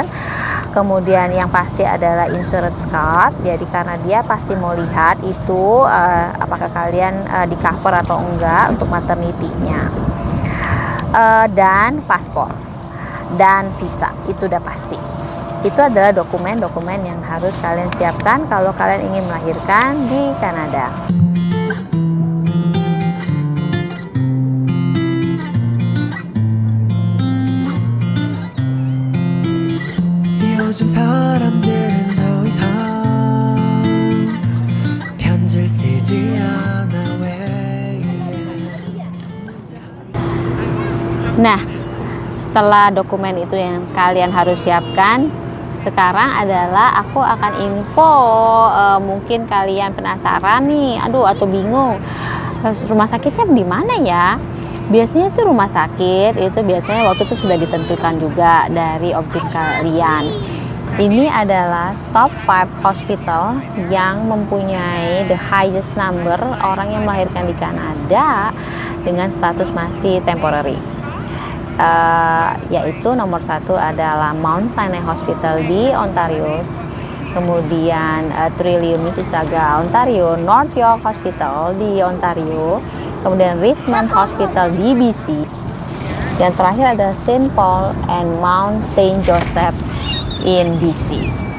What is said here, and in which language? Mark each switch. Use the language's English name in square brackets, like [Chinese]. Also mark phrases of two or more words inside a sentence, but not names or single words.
[Indonesian] Kemudian yang pasti adalah [English] insurance card, [Indonesian] jadi karena dia pasti mau lihat itu apakah kalian di cover atau enggak untuk maternity-nya, dan paspor dan visa, itu udah pasti. Itu adalah dokumen-dokumen yang harus kalian siapkan kalau kalian ingin melahirkan di Kanada. [Korean] 요즘 사람들은 더 이상 편지를 쓰지 않아 왜. [Indonesian] Nah, setelah dokumen itu yang kalian harus siapkan, sekarang adalah aku akan info, mungkin kalian penasaran nih, atau bingung, rumah sakitnya di mana ya? Biasanya itu rumah sakit itu biasanya waktu itu sudah ditentukan juga dari objek kalian. Ini adalah [English] top 5 hospital [Indonesian] yang mempunyai [English] the highest number [Indonesian] orang yang melahirkan di Kanada dengan status masih temporary. Yaitu nomor 1 adalah Mount Sinai Hospital di Ontario, kemudian Trillium Mississauga Ontario, North York Hospital di Ontario, kemudian Richmond Hospital di BC, yang terakhir ada Saint Paul and Mount Saint Joseph in BC.